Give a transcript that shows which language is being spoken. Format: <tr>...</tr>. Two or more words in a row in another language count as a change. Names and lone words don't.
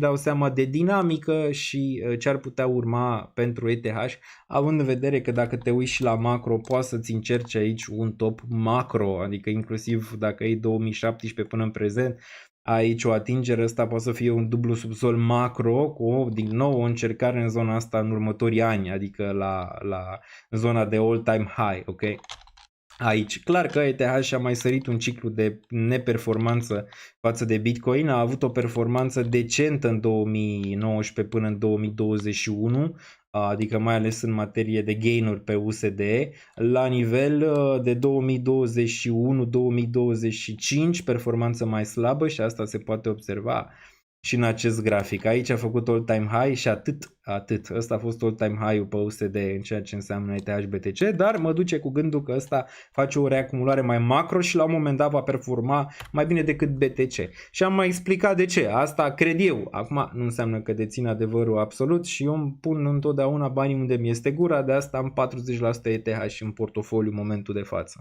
<ro>dau seama de dinamică și ce ar putea urma pentru ETH, având în vedere că dacă te uiți și la macro, poți să-ți încerci aici un top macro, adică inclusiv dacă e 2017 până în prezent, aici o atingere, asta poate să fie un dublu subsol macro cu din nou o încercare în zona asta în următorii ani, adică la zona de</ro> <en>all-time high,</en> <ro>ok? Aici, clar că ETH a mai sărit un ciclu de neperformanță față de Bitcoin, a avut o performanță decentă în 2019 până în 2021, adică mai ales în materie de gain-uri pe USD, la nivel de 2021-2025, performanță mai slabă și asta se poate observa și în acest grafic. Aici a făcut</ro> <en>all-time high</en> <ro>și atât. Ăsta a fost</ro> <en>all-time high-</en> <ro>ul pe USD în ceea ce înseamnă ETH BTC, dar mă duce cu gândul că ăsta face o reacumulare mai macro și la un moment dat va performa mai bine decât BTC. Și am mai explicat de ce. Asta cred eu. Acum nu înseamnă că dețin adevărul absolut și eu îmi pun întotdeauna banii unde mi este gura, de asta am 40% ETH în portofoliu în momentul de față.</ro>